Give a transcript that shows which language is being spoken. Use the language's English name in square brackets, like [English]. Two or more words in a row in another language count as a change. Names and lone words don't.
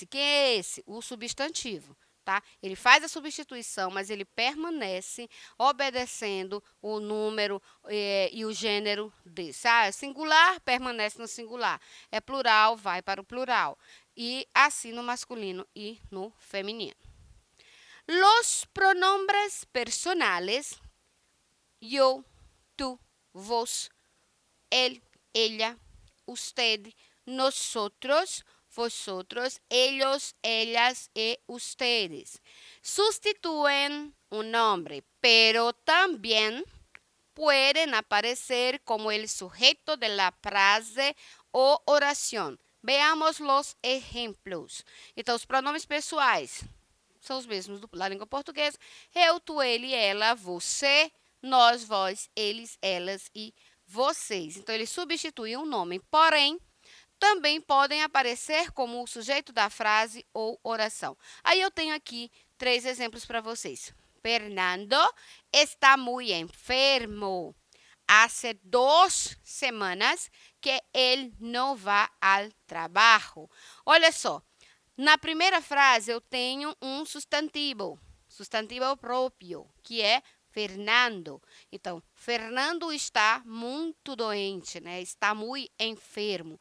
[Portuguese] Quem é esse? O substantivo. Tá? Ele faz a substituição, mas ele permanece obedecendo o número e o gênero desse. É singular, permanece no singular. É plural, vai para o plural. E assim no masculino e no feminino. [Spanish] Los pronombres personales, yo, tú, vos, él, ella, usted, nosotros, vosotros, ellos, ellas y ustedes sustituyen un nombre, pero también pueden aparecer como el sujeto de la frase [Portuguese] ou oração. Veamos os exemplos. Então, os pronomes pessoais são os mesmos da língua portuguesa. Eu, tu, ele, ela, você, nós, vós, eles, elas e vocês. Então, eles substituem um nome, porém, também podem aparecer como o sujeito da frase ou oração. Aí eu tenho aqui 3 exemplos para vocês. [Spanish] Fernando está muy enfermo. Hace 2 semanas [Portuguese] que ele não vai ao trabalho. Olha só, na primeira frase eu tenho um substantivo próprio, que é Fernando. Então, Fernando está muito doente, né? Está muito enfermo.